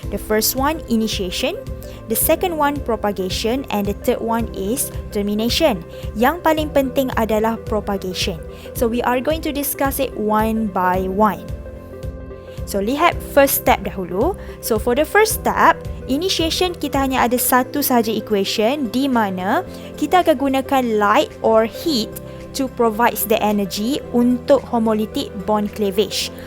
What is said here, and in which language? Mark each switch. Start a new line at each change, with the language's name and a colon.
English: The first one, initiation. The second one, propagation. And the third one is termination.
Malay: Yang paling penting adalah propagation.
English: So, we are going to discuss it one by one. So,
Malay: lihat
English: first step
Malay: dahulu.
English: So, for the first step, initiation
Malay: kita hanya ada satu sahaja
English: equation
Malay: di mana kita akan gunakan
English: light or heat to provide the energy
Malay: untuk
English: homolytic bond cleavage.